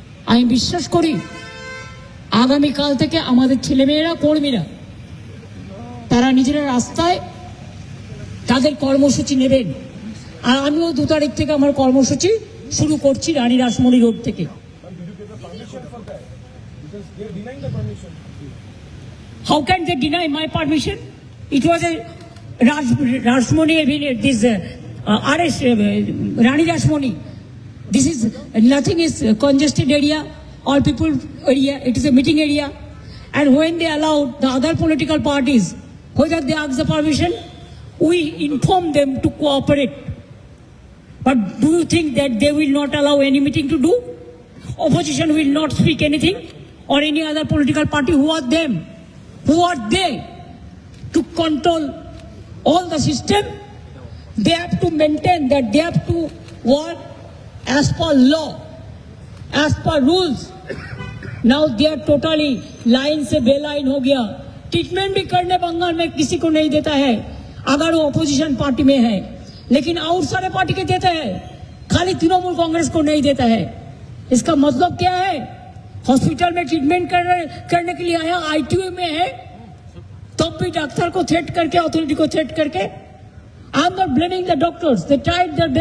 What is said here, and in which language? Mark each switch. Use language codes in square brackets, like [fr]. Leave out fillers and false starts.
[bn] আমি বিশ্বাস করি আগামীকাল থেকে আমাদের ছেলেমেয়েরা, কর্মীরা, তারা নিজেরা রাস্তায় তাদের কর্মসূচি নেবেন। আর আমিও 2 তারিখ থেকে আমার কর্মসূচি শুরু করছি রানী রাসমণি রোড থেকে। [en] How can they deny my permission? It was a Rashmoni, this arrest, Rani Rashmoni. This is nothing is congested area, all people area. It is a meeting area, and when they allow the other political parties, whether they ask the permission, we inform them to cooperate. But do you think that they will not allow any meeting to do? Opposition will not speak anything, or any other political party. Who are them? Who are they to control all the system? They have to maintain that they have to work as per law, as per rules. Now they are totally [hi] line से बेलाइन हो गया। Treatment भी करने बंगाल में किसी को नहीं देता है अगर वो अपोजिशन पार्टी में है, लेकिन और सारे पार्टी के देता है, खाली तृणमूल कांग्रेस को नहीं देता है। इसका मतलब क्या है? हॉस्पिटल में ट्रीटमेंट करने के लिए आया, आईटीयू में है, तब भी डॉक्टर को थ्रेट करके, अथॉरिटी को थ्रेट करके। [en] I am not blaming the doctors, they tried their best.